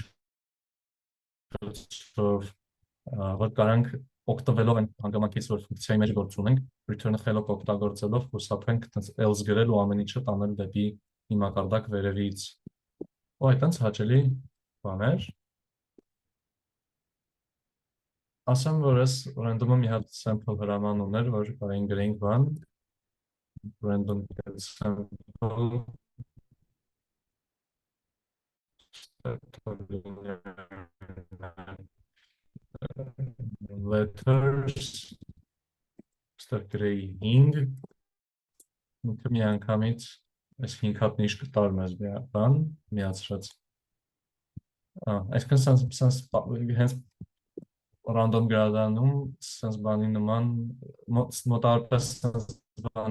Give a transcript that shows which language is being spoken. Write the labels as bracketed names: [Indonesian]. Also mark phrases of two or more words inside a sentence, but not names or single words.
[Armenian] միջոցով, որ կարանք օգտվելով այն հանգամանքից, որ ֆունկցիայի մեջ գործ ունենք, return-ը խելոք օգտագործելով խուսափենք else գրել ու ամեն ինչը տանել դեպի հիմակարդակ վերևից։ Ու այդտենց հաճելի բաներ։ Ասեմ, որ ես random-ը մի հատ sample հրաման ուներ, որ կարային գրեինք բան, [English] random sample letters ստեղ [Armenian] գրեի 5 ինքը մի անգամից այս 5 հատ նիշ կտար մեզ բան միացրած այսքան հենց random գրադանում sense բանի նման մոտավորապես sense բանի